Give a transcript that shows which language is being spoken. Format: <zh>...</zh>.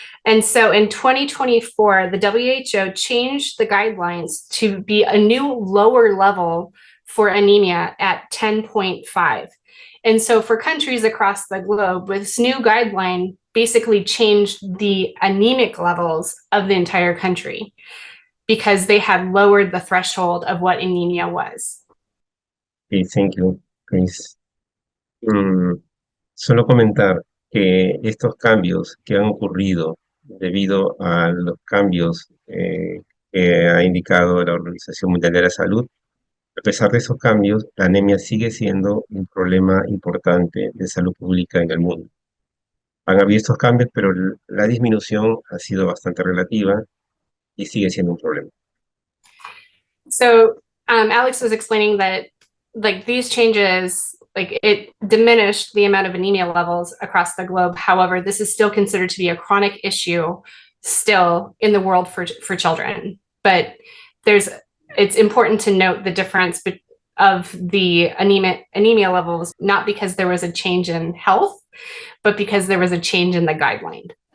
<en>And so in 2024, the WHO changed the guidelines to be a new lower level for anemia at 10.5. And so for countries across the globe, this new guideline basically changed the anemic levels of the entire country because they had lowered the threshold of what anemia was. Okay, thank you, Chris.</en> <es>Solo comentar que estos cambios que han ocurrido debido a los cambios que ha indicado la Organización Mundial de la Salud, a pesar de esos cambios, la anemia sigue siendo un problema importante de salud pública en el mundo. Han habido estos cambios, pero la disminución ha sido bastante relativa y sigue siendo un problema.</es> <en>So Alex was explaining that like these changes, like it diminished the amount of anemia levels across the globe. However, this is still considered to be a chronic issue still in the world for children. But it's important to note the difference of the anemia levels, not because there was a change in health, but because there was a change in the guideline.</en>